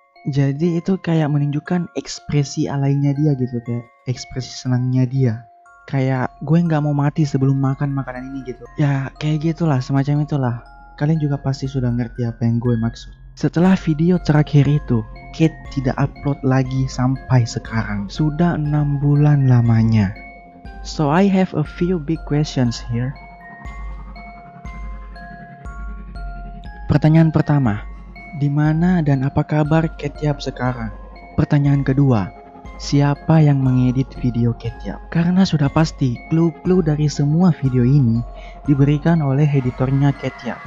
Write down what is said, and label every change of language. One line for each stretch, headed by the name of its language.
Indonesian: Jadi itu kayak menunjukkan ekspresi alainya dia gitu, kayak ekspresi senangnya dia. Kayak gue nggak mau mati sebelum makan makanan ini gitu. Ya kayak gitulah, semacam itulah. Kalian juga pasti sudah ngerti apa yang gue maksud. Setelah video terakhir itu, Kate tidak upload lagi sampai sekarang. Sudah 6 bulan lamanya.
English: So I have a few big questions here.
Indonesian: Pertanyaan pertama, di mana dan apa kabar Kate sekarang? Pertanyaan kedua, siapa yang mengedit video Kate? Karena sudah pasti clue-clue dari semua video ini diberikan oleh editornya Kate.